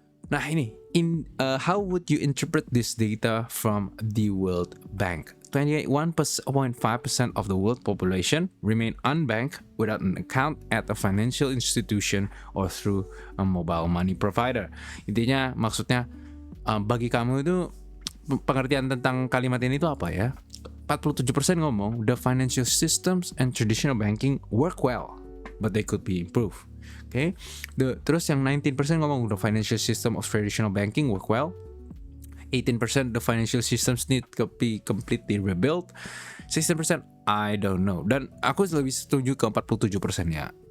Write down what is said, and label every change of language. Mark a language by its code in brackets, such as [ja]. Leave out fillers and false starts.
[id] Nah ini, [en] how would you interpret this data from the World Bank? 21.5% of the world population remain unbanked without an account at a financial institution or through a mobile money provider. [id] Intinya maksudnya bagi kamu itu pengertian tentang kalimat ini itu apa ya? [en] 47% ngomong the financial systems and traditional banking work well, but they could be improved. Oke. [id] Terus yang 19% ngomong [en] the financial system of traditional banking work well. 18% the financial systems need to be completely rebuilt. 16% I don't know. [id] Dan aku lebih setuju ke 47% ya.